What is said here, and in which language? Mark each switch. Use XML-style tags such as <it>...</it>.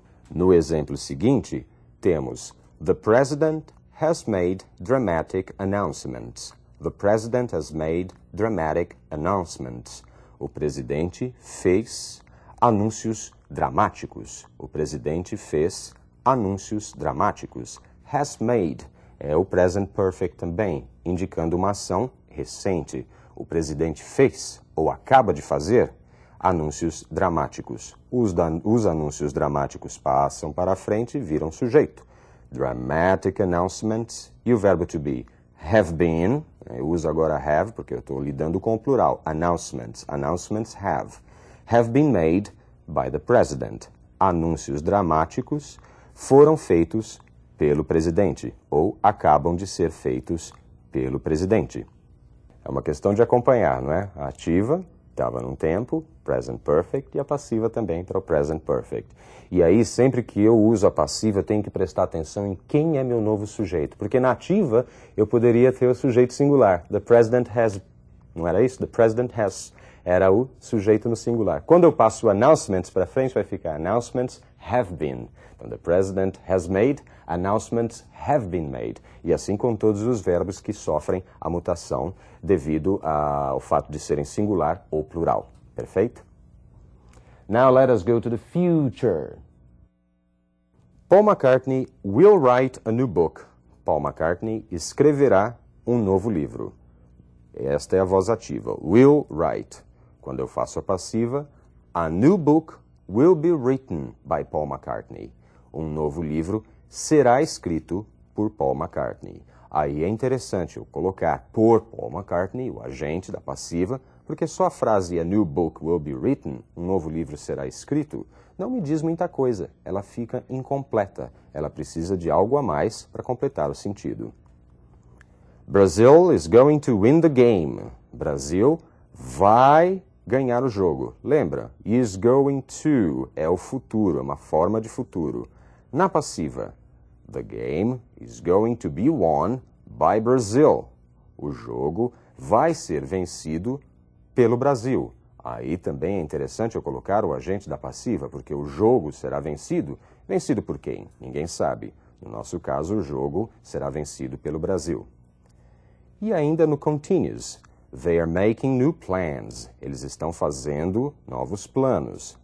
<pt>No exemplo seguinte, temos</pt> <en>The President has made dramatic announcements. The President has made dramatic announcements.</en> <pt>O presidente fez anúncios dramáticos. O presidente fez anúncios dramáticos. Has made é o present perfect também, indicando uma ação recente. O presidente fez, ou acaba de fazer, anúncios dramáticos. Os anúncios dramáticos passam para a frente e viram sujeito.</pt> <en>Dramatic announcements</en> <pt>e o verbo to be. Have been, eu uso agora have porque eu estou lidando com o plural.</pt> <en>Announcements, announcements have been made by the president.</en> <pt>Anúncios dramáticos foram feitos pelo presidente, ou acabam de ser feitos pelo presidente. É uma questão de acompanhar, não é? A ativa estava num tempo, present perfect, e a passiva também para o present perfect. E aí, sempre que eu uso a passiva, eu tenho que prestar atenção em quem é meu novo sujeito, porque na ativa eu poderia ter o sujeito singular.</pt> <en>The president has,</en> <pt>não era isso? The president has era o sujeito no singular. Quando eu passo announcements para frente, vai ficar</pt> <en>announcements have been.</en> <pt>Então,</pt> <en>the president has made, announcements have been made.</en> <pt>E assim com todos os verbos que sofrem a mutação devido ao fato de serem singular ou plural. Perfeito?</pt> <en>Now let us go to the future. Paul McCartney will write a new book.</en> <pt>Paul McCartney escreverá um novo livro. Esta é a voz ativa.</pt> <en>Will write.</en> <pt>Quando eu faço a passiva,</pt> <en>a new book will be written by Paul McCartney.</en> <pt>Um novo livro será escrito por Paul McCartney. Aí é interessante eu colocar por Paul McCartney, o agente da passiva, porque só a frase</pt> <en>a new book will be written,</en> <pt>um novo livro será escrito, não me diz muita coisa. Ela fica incompleta. Ela precisa de algo a mais para completar o sentido.</pt> <en>Brazil is going to win the game.</en> <pt>Brasil vai ganhar o jogo. Lembra?</pt> <en>Is going to</en> <pt>é o futuro, é uma forma de futuro. Na passiva,</pt> <en>the game is going to be won by Brazil.</en> <pt>O jogo vai ser vencido pelo Brasil. Aí também é interessante eu colocar o agente da passiva, porque o jogo será vencido. Vencido por quem? Ninguém sabe. No nosso caso, o jogo será vencido pelo Brasil. E ainda no</pt> <en>continuous, they are making new plans.</en> <pt>Eles estão fazendo novos planos.</pt>